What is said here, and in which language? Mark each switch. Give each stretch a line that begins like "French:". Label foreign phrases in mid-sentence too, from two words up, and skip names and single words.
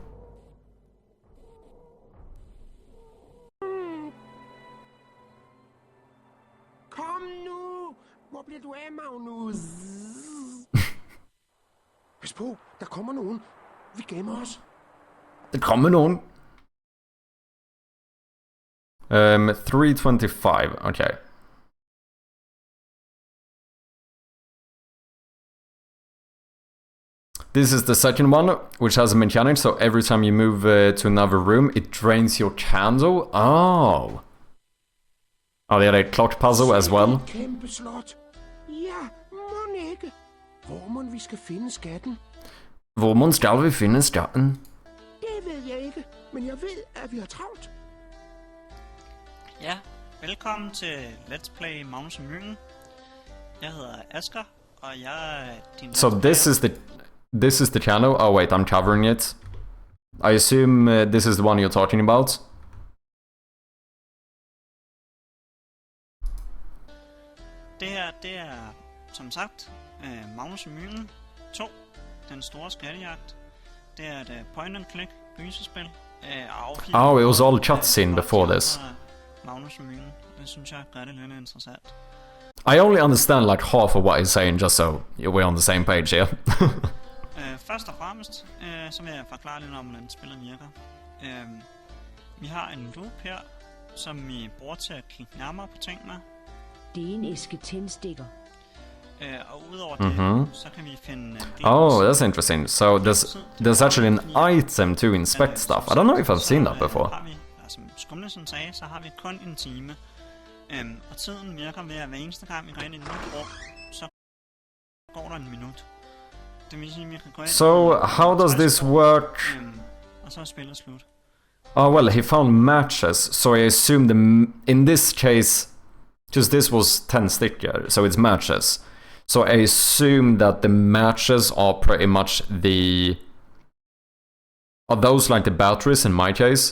Danish: Kom nu! Hvor bliver du af, Magnus? Pas på, der kommer nogen. Vi gemmer os. Der kommer nogen. 325,
English: okay. This is the second one, which has a mechanic, so every time you move to another room, it drains your candle. Oh. Oh, they had a clock puzzle as well.
Danish: Kæmpe slot. Ja, må ikke. Hvor må vi skal finde skatten? Hvor mon skal vi finde skatten? Det ved jeg ikke, men jeg ved, at vi har travlt. Ja, velkommen til Let's Play Magnus og Myggen. Jeg hedder Asger, og jeg er din...
English: So this is the channel. Oh wait, I'm covering it. I assume this is the one you're talking about.
Danish: Det her, det er, som sagt, Magnus og Myggen 2, den store skattejagt. Det er et point-and-click gyserspil.
English: Oh, it was all cutscene before this.
Danish: Magnus og Myggen. Det synes jeg gør det lidt interessant.
English: I only understand like half of what he's saying, just so we're on the same page here.
Danish: Først og fremmest, så vil jeg forklare lidt om, hvordan spillet virker. Vi har en loop her, som vi bruger til at kigge nærmere på tingene. Det er en æske tændstikker. Og udover det, så kan vi finde...
English: Oh, that's interesting. So there's actually an item to inspect stuff. I don't know if I've seen that before.
Danish: Har vi, som Skumlesen sagde, så har vi kun en time. Og tiden virker ved, at hver eneste gang vi går ind i et nyt rum, så går der en minut. Det vil sige, at vi kan gå ind...
English: So how does this work?
Danish: Og så er spillet slut.
English: Oh well, he found matches, so I assume in this case, because this was 10 sticker, so it's matches. So I assume that the matches are pretty much the... Are those like the batteries in my case?